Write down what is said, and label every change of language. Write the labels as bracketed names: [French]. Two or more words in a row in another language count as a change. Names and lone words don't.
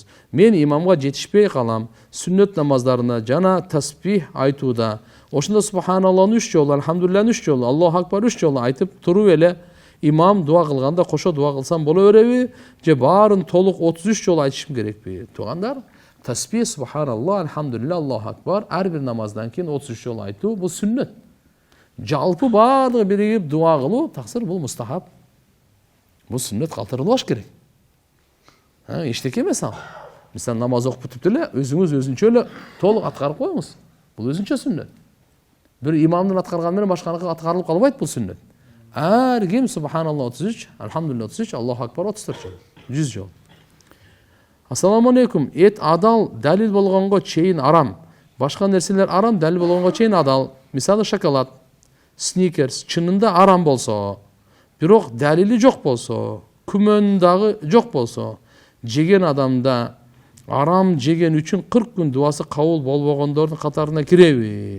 [Kyrgyz] Мен имамга жетишпей калам. Сүннөт намаздарына жана таспих айтууда. Ошондо субханаллахны 3 жолу, алхамдулиллахны 3 жолу, [Arabic] الله أكبر [Kyrgyz] 3 жолу айтып туруп эле имам дуа кылганда кошо дуа кылсам боло береби? Же баарын толук 33 жолу айтышым керекпи? Туугандар, таспих субханаллах, алхамдулиллах, [Arabic] الله أكبر [Kyrgyz] ар бир намаздан кийин 33 жолу айтуу бул сүннөт. Жалпы баардыгы биригип дуа кылуу таксыр бул мустахаб. Бул сүннөт калтырылбаш керек. Эчтеке эмес ал. Мисалы намаз окуп бүтүп эле өзүңүз өзүнчө эле толук аткарып коюңуз. Бул өзүнчө сүннөт. Бир имамдын аткарганы менен башканыкы аткарылып калбайт бул сүннөт. Ар ким субханаллах 33, алхамдулиллах 33, [Arabic] الله أكبر [Kyrgyz] 34 жол. 100 жол. [Arabic] السلام عليكم. [Kyrgyz] Эт адал далил болгонго чейин арам. Башка нерселер арам, далил болгонго чейин адал. Мисалы шоколад, сникерс чынында арам болсо, бирок далили жок болсо, күмөн дагы жок болсо, жеген адамда арам жеген үчүн 40 күн дуасы кабыл болбогондордун катарына киреби?